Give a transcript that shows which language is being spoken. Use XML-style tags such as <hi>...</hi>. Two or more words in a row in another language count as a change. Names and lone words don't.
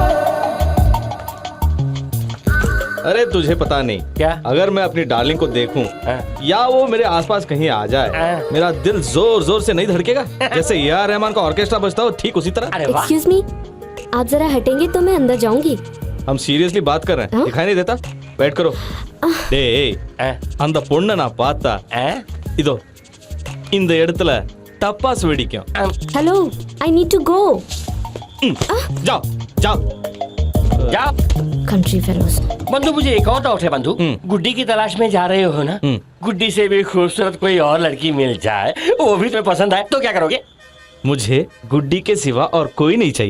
<hi>अरे तुझे पता नहीं क्या? अगर मैं अपनी डार्लिंग को देखूं या वो मेरे आसपास कहीं आ जाए, मेरा दिल जोर जोर से नहीं धड़केगा? जैसे ए.आर. रहमान का ऑर्केस्ट्रा बजता हो, ठीक उसी तरह।</hi> <en>excuse me,</en> <hi>आप जरा हटेंगे तो मैं अंदर जाऊंगी। हम सीरियसली बात कर रहे हैं, दिखाई नहीं देता? बैठ करो।</hi> <ta>அந்த பொண்ண நான் பார்த்தா இதோ இந்த இடத்துல டப்பாஸ் வெடிக்கும்.</ta> <en>Hello, I need to go.</en> <hi>जाओ जाओ जाओ।</hi> <en>country fellows.</en> <hi>बंधु, मुझे एक और डाउट है बंधु। गुड्डी की तलाश में जा रहे हो ना? गुड्डी से भी खूबसूरत कोई और लड़की मिल जाए, वो भी तुम्हें पसंद आए, तो क्या करोगे? मुझे गुड्डी के सिवा और कोई नहीं चाहिए।</hi>